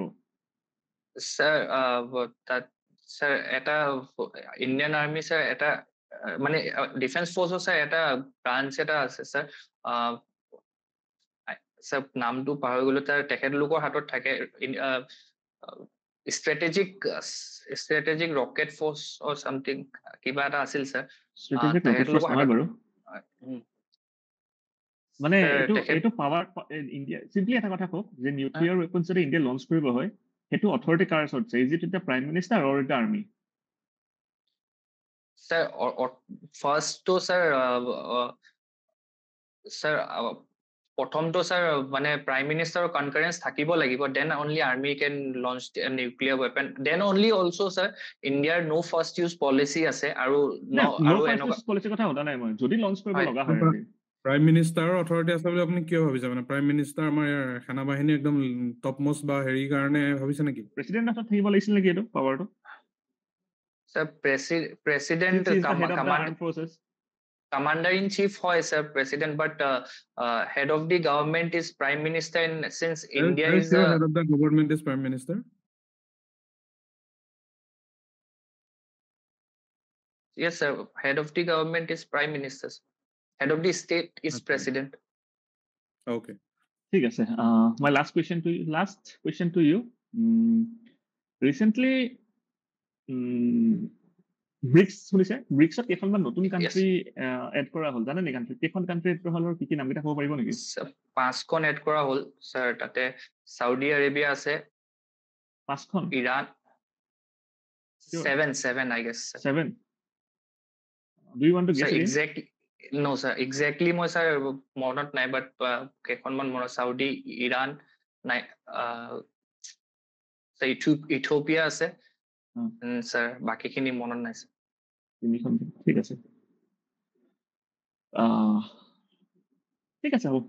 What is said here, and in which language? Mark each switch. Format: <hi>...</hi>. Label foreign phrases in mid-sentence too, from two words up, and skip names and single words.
<as>স্যাৰ তাত স্যাৰ এটা</as> <en>Indian Army</en> <as>স্যাৰ এটা মানে</as> <en>defence force's</en> <as>স্যাৰ এটা ব্ৰাঞ্চ এটা আছে স্যাৰ, স্যাৰ নামটো পাহৰি গলো, তাৰ তেখেতলোকৰ হাতত থাকে</as> <en>strategic rocket force or something</en> <as>কিবা এটা আছিল স্যাৰ।</as> <en>strategic rocket force</en> <as>নহয় বাৰু, মানে এইটো পাৱাৰ ইণ্ডিয়া চিম্পলি এটা কথা কওক যে</as> <en>nuclear weapons</en> <as>যদি ইণ্ডিয়া লঞ্চ কৰিব হয় সেইটো অথৰিটি কাৰ ওচৰত আছে?</as> <en>is it the prime minister or the army?</en> <as>স্যাৰ ফাৰ্ষ্টটো স্যাৰ প্ৰথমটো স্যাৰ মানে</as> <en>prime minister's concurrence</en> <as>থাকিব লাগিব,</as> <en>then only army can launch nuclear weapon, then only also</en> <as>স্যাৰ ইণ্ডিয়াৰ</as> <en>no first use policy</en> <as>আছে। আৰু পলিচিৰ কথা সোধা নাই মই, যদি লঞ্চ কৰিব লগা হয়</as> <en>prime minister's</en> <as>অথৰিটি আছে বুলি আপুনি কিয় ভাবিছে? মানে</as> <en>prime minister</en> <as>আমাৰ সেনা বাহিনী একদম</as> <en>top most</en> <as>বা হেৰি কাৰণে ভাবিছে নেকি? প্ৰেচিডেণ্টৰ হাতত থাকিব লাগিছিল নেকি এইটো পাৱাৰটো?</as> <en>স্যাৰ প্ৰেচিডেণ্ট Commander in Chief hoy sir president, but head of the government is prime minister, and since India is head of the government is prime minister. Yes sir, head of the government is prime minister, head of the state is president. Okay,</en> <as>ঠিক আছে,</as> <en>my last question to you, recently</en> <as>ব্ৰিক্স শুনিছে? ব্ৰিক্সত কেইখনমান নতুন</as> <en>country add</en> <as>কৰা হ'ল, জানে নেকি? কাণ্ট্ৰি কেইখন</as> <en>country add</en> <as>কৰা হ'ল আৰু কি কি নামকেইটা ক'ব পাৰিব নেকি? 5খন এড কৰা হ'ল স্যাৰ। তাতে সাউদি আৰেবিয়া আছে 5খন,</as> <en>ইৰাণ 7 I guess 7. Do you want to guess</en> <as>exactly? No sir, exactly মই স্যাৰ মনত নাই, বাট কেইখনমান মনত, সাউদি, ইৰাণ নাই, ইথিওপিয়া আছে স্যাৰ, বাকিখিনি মনত নাই স্যাৰ। ঠিক আছে, ঠিক আছে, হ'ব,</as>